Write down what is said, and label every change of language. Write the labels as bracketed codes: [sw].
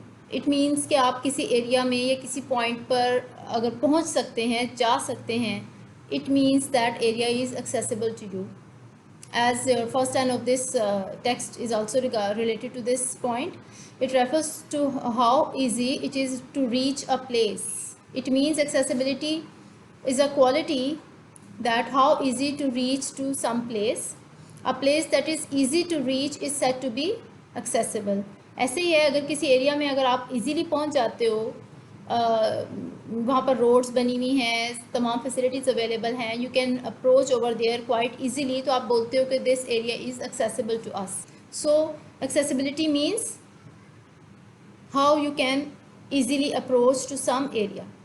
[en] It means [ur] کہ آپ کسی ایریا میں یا کسی پوائنٹ پر اگر پہنچ سکتے ہیں، جا سکتے ہیں. [en] It means that area is accessible to you. As first line of this text is also related to this point. It refers to how easy it is to reach a place. It means accessibility is a quality that how easy to reach to some place. A place that is easy to reach is said to be accessible. [ur] ایسے ہی ہے، اگر کسی area میں اگر آپ easily پہنچ جاتے ہو، وہاں پر روڈز بنی ہوئی ہیں، تمام فیسلٹیز اویلیبل ہیں، [en] you can approach over there quite easily, [ur] تو آپ بولتے ہو کہ [en] This area is accessible to us. So accessibility means how you can easily approach to some area.